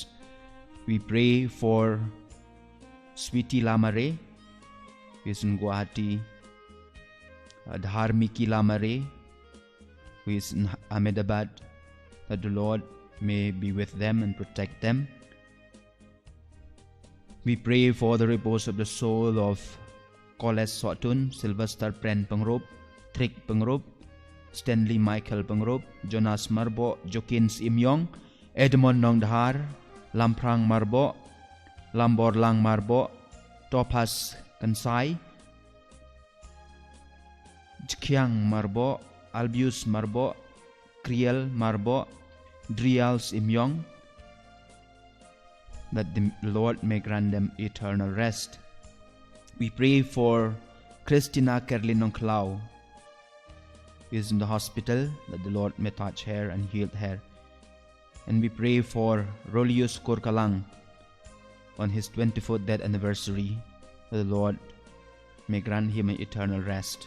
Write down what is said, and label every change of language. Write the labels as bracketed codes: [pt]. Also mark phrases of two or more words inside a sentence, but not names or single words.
[en] We pray for Sweetie Lamare, who is in Guwahati, Dharmiki Lamare, who is in Ahmedabad, that the Lord may be with them and protect them. We pray for the repose of the soul of Koles Sotun, Sylvester Pren Pengrop, Trick Pengrop, Stanley Michael Pengrop, Jonas Marbo, Jokins Imyong, Edmond Nongdhar, Lamprang Marbo, Lambor Lang Marbo, Topas Kansai, Jkyang Marbo, Albius Marbo, Kriel Marbo, Drials Imyong, that the Lord may grant them eternal rest. We pray for Christina Kerlin Nongklau, who is in the hospital, that the Lord may touch her and heal her. And we pray for Rolius Korkalang on his 24th death anniversary, that the Lord may grant him an eternal rest.